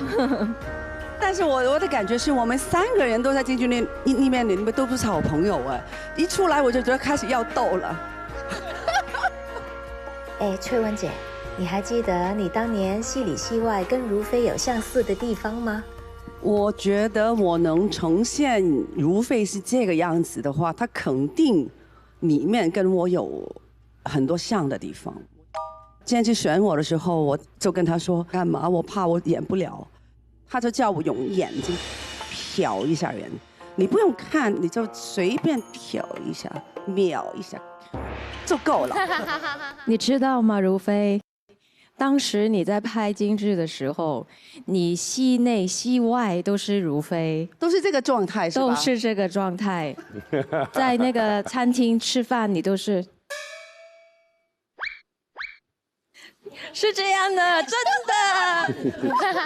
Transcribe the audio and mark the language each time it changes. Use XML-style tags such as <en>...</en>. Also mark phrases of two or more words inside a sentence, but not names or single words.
<zh>但是我的感覺是我們3個人都在京劇裡面都不是好朋友哎，一出來我就覺得開始要鬥了。哎，翠雯姐，你還記得你當年戲裡戲外跟如妃有相似的地方嗎？我覺得我能呈現如妃是這個樣子的話，她肯定裡面跟我有很多像的地方。今天去選我的時候，我就跟她說幹嘛？我怕我演不了，她就叫我用眼睛瞟一下人，你不用看，你就隨便瞟一下，瞄一下。就夠了。你知道嗎，如妃？當時你在拍京劇的時候，你戲內戲外都是如妃，都是這個狀態，是吧？都是這個狀態。在那個餐廳吃飯，你都是這樣的，真的。</zh>